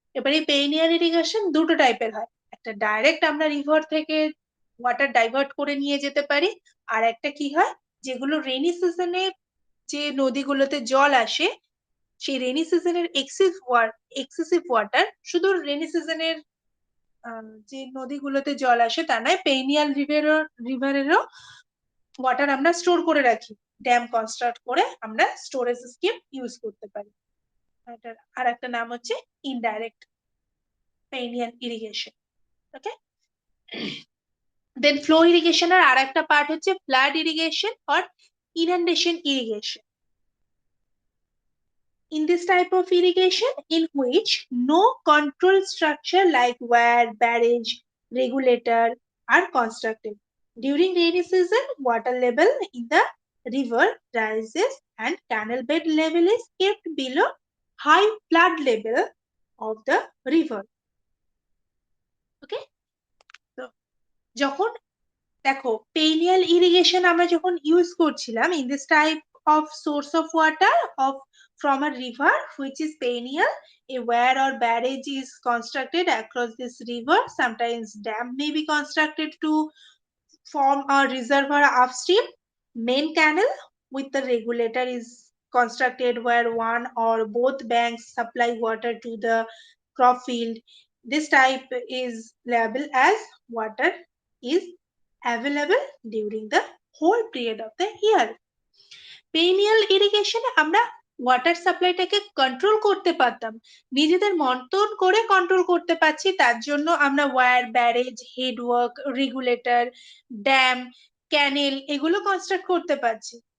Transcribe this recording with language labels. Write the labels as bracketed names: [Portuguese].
[Bangla] এবার এই perineal irrigation দুটো টাইপের হয়, একটা ডাইরেক্ট আমরা রিভার থেকে ওয়াটার ডাইভার্ট করে নিয়ে যেতে পারি, আর একটা কি হয়, যেগুলো রেনি সিজনে যে নদীগুলোতে জল আসে, সেই রেনি সিজনের এক্সেসিভ ওয়াটার শুধু রেনি সিজনের যে নদীগুলোতে জল আসে তা নয়, পেরিনিয়াল রিভারেরও ওয়াটার আমরা স্টোর করে রাখি, ড্যাম কনস্ট্রাক্ট করে আমরা স্টোরেজ স্কিম ইউজ করতে পারি। আর একটা নাম হচ্ছে ইনডাইরেক্ট পেরিনিয়াল ইরিগেশন। ওকে, দেন ফ্লো ইরিগেশনের আর একটা পার্ট হচ্ছে flood irrigation or inundation irrigation. [English] In this type of irrigation, in which no control structure like weir, barrage, regulator are constructed. During rainy season, water level in the river rises and canal bed level is kept below high flood level of the river. Okay? So, [Bangla] যখন দেখো perineal irrigation আমরা যখন use করছিলাম, [English] in this type of source of water of from a river which is perennial, a weir or barrage is constructed across this river. Sometimes dam may be constructed to form a reservoir upstream. Main canal with the regulator is constructed where one or both banks supply water to the crop field. This type is labeled as water is available during the whole period of the year. [Bangla] পেনিয়াল ইরিগেশনে আমরা water সাপ্লাইটাকে control করতে পারতাম, নিজেদের মতন করে control করতে পারছি, তার জন্য আমরা wire, barrage, headwork, regulator, dam, ক্যানেল এগুলো কনস্ট্রাক্ট করতে পারছি।